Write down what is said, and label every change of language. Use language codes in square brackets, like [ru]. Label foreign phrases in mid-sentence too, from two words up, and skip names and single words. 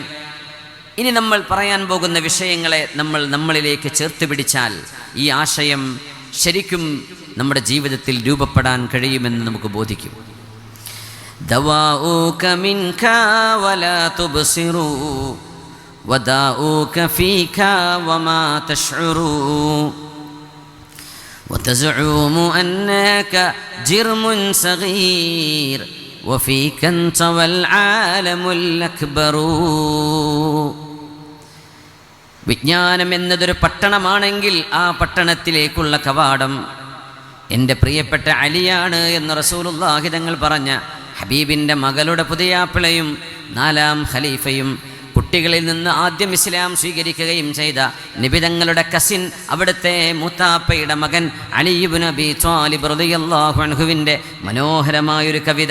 [ml] ഇനി നമ്മൾ പറയാൻ പോകുന്ന വിഷയങ്ങളെ നമ്മളിലേക്ക് ചേർത്ത് പിടിച്ചാൽ ഈ ആശയം ശരിക്കും നമ്മുടെ ജീവിതത്തിൽ രൂപപ്പെടാൻ കഴിയുമെന്ന് നമുക്ക് ബോധിക്കും. [ar] دواؤك منك ولا تبصر وداؤك فيك وما تشعر وتزعم أنك جرم صغير وفيك أنت والعالم الأكبر. [ml] വിജ്ഞാനം എന്നതൊരു പട്ടണമാണെങ്കിൽ ആ പട്ടണത്തിലേക്കുള്ള കവാടം എൻ്റെ പ്രിയപ്പെട്ട അലിയാണ് എന്ന് റസൂലുള്ളാഹി തങ്ങൾ പറഞ്ഞ ഹബീബിൻ്റെ മകളുടെ പുതിയാപ്പിളയും 4ാം ഖലീഫയും കുട്ടികളിൽ നിന്ന് ആദ്യം ഇസ്ലാം സ്വീകരിക്കുകയും ചെയ്ത നബിതങ്ങളുടെ കസിൻ, അവിടുത്തെ മൂത്താപ്പയുടെ മകൻ അലി ഇബ്നു അബീ ത്വാലിബ് [ar] رضي الله عنه [ml] മനോഹരമായൊരു കവിത.